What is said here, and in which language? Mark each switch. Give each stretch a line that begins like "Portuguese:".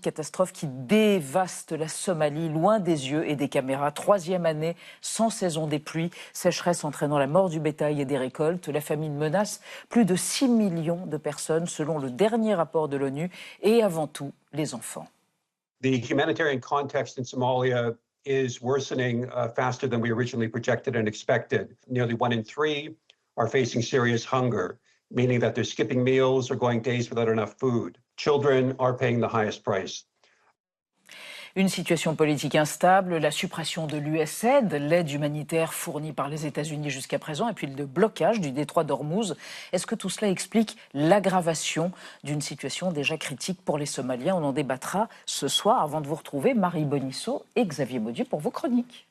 French: Catastrophe qui dévaste la Somalie, loin des yeux et des caméras. 3e année sans saison des pluies. Sécheresse entraînant la mort du bétail et des récoltes. La famine menace plus de 6 millions de personnes, selon le dernier rapport de l'ONU. Et avant tout, les enfants.
English: The humanitarian context in Somalia is worsening faster than we originally projected and expected. Nearly 1 in 3 are facing serious hunger, meaning that they're skipping meals or going days without enough food. Children are paying the highest price.
French: Une situation politique instable, la suppression de l'USAID, l'aide humanitaire fournie par les États-Unis jusqu'à présent, et puis le blocage du détroit d'Ormuz. Est-ce que tout cela explique l'aggravation d'une situation déjà critique pour les Somaliens? On en débattra ce soir avant de vous retrouver, Marie Bonisseau et Xavier Maudieu pour vos chroniques.